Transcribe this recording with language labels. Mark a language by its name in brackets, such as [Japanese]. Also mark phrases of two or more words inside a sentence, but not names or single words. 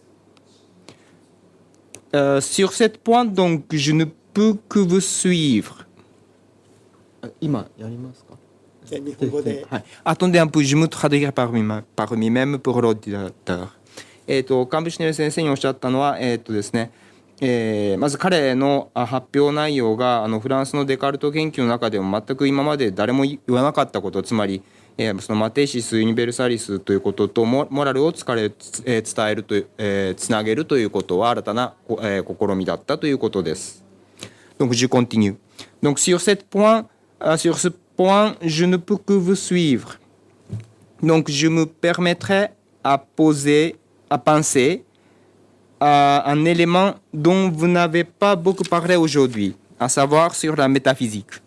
[French] Sur cette point, donc, je ne peux que vous suivre. Attendez un peu, je me traduirai par lui-même pour l'auditeur. [Japanese] カンブシネル先生におっしゃったのは、ですね、まず彼の発表内容がフランスのデカルト研究の中でも全く今まで誰も言わなかったこと、つまり、その [Latin] mathesis universalis [Japanese] ということとモラルを伝えるという、つなげるということは新たな、試みだったということです。 [French] Donc je continue. Donc sur ce point, je ne peux que vous suivre. Donc je me permettrai à penser à un élément dont vous n'avez pas beaucoup parlé aujourd'hui, à savoir sur la métaphysique.